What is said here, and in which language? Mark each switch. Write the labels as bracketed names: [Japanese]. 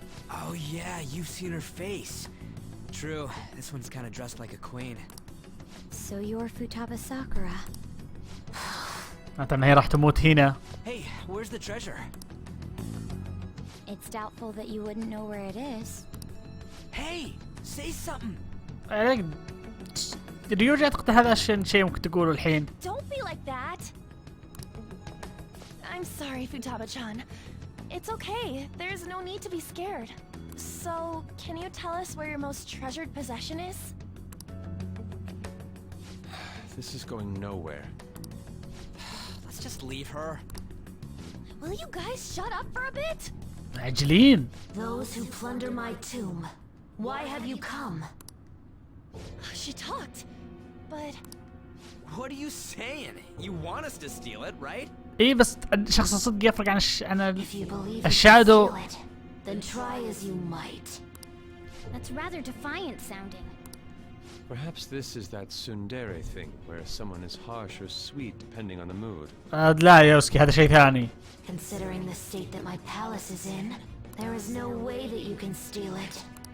[English] Oh yeah, you've seen her face. True, this one's kind of dressed like a queen. So you're Futaba Sakura. [Arabic] أتمنى هي راح تموت هنا. [English] Hey, where's the treasure? It's doubtful that you wouldn't know where it is. Hey, say something. [Arabic] ريوجي أعتقد هذا شيء ممكن تقوله الحين. [English] Don't be like that. I'm sorry, Futaba-chan. It's okay. There's no need to be scared. So, can you tell us where your most treasured possession is? This is going nowhere. Let's just leave her. Will you guys shut up for a bit? [Arabic] عجلين. [English] Those who plunder my tomb. Why have you come? She talked, but... What are you saying? You want us to steal it, right? [Arabic] إيه بس الشخص الصدق يفرق عن [English] If you believe [Arabic] الشادو. [English] you can steal it, then try as you might. That's rather defiant sounding. Perhaps this is that tsundere thing, where someone is harsh or sweet depending on the mood. [Arabic] لا يوسكي هذا شيء ثاني. [English] Considering the state that my palace is in, there is no way that you can steal it.